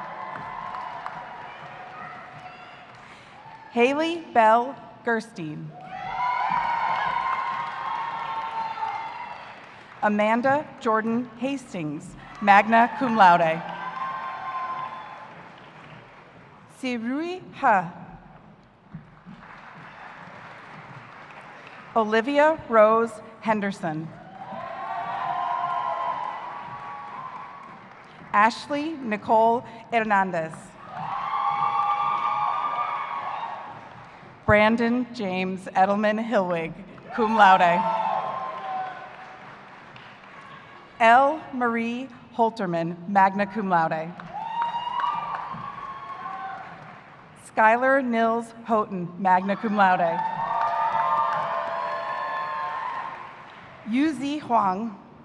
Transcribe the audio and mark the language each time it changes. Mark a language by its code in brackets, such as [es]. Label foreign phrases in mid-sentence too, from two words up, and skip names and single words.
[en] Haley Bell Gerstein. Amanda Jordan Hastings, [la] magna cum laude. [en] Sirui Ha. Olivia Rose Henderson. Ashley Nicole Hernandez. Brandon James Edelman Hillwig, [la] cum laude. [en] L. Marie Holterman, [la] magna cum laude. [en] Skylar Nils Houghton, [la] magna cum laude. [en] Yuzi Huang.